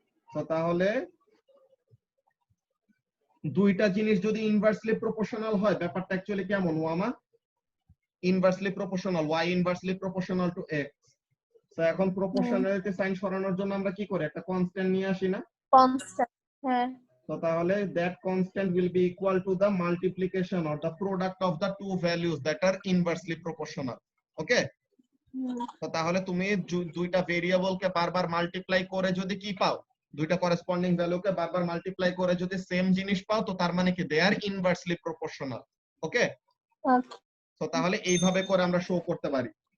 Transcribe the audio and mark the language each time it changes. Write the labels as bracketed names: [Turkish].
[Bangla] তো তাহলে দুইটা জিনিস যদি ইনভার্সলি প্রপোর্শনাল হয় ব্যাপারটা অ্যাকচুয়ালি কেমন ওয়ামা? Inversely proportional, y inversely proportional to x। তো এখন প্রপোর্শনালিটি সাইন সরানোর জন্য আমরা কি করি, একটা কনস্ট্যান্ট নিয়ে আসি না? কনস্ট্যান্ট। হ্যাঁ তো [English] So [Bangla] তাহলে [English] that constant will be equal to the multiplication or the product of the two values that are inversely proportional. Okay? [Bangla] তো তাহলে তুমি দুইটা ভেরিয়েবলকে বারবার মাল্টিপ্লাই করে যদি কি পাও, দুইটা করেসপন্ডিং ভ্যালুকে বারবার মাল্টিপ্লাই করে যদি সেম জিনিস পাও, তো তার মানে কি [English] They are inversely proportional. [Bangla] ওকে, তো তাহলে এইভাবে করে আমরা শো করতে পারি।